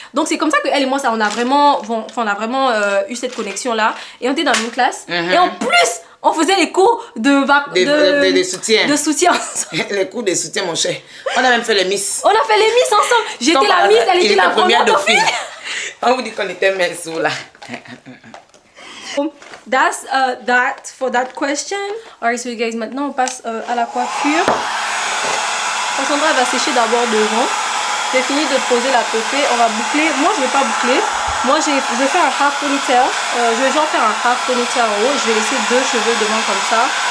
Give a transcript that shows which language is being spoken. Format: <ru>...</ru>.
<fr>Donc c'est comme ça qu'elle et moi, on a vraiment eu cette connexion là et on était dans la même classe et en plus on faisait les cours de soutien. De soutien. Les cours de soutien, mon cher. On a même fait les Miss. On a fait les Miss ensemble. J'étais la Miss, elle était la première dauphine. On vous dit qu'on était minces là.</fr> <en>That's that for that question. Alright, so you guys,</en> <fr>maintenant on passe à la coiffure. Cassandra va sécher d'abord devant. J'ai fini de poser la poupée. On va boucler. Moi, je vais pas boucler. Moi, je vais faire un half ponytail. Je vais genre faire un half ponytail en haut. Je vais laisser 2 cheveux devant comme ça.</fr>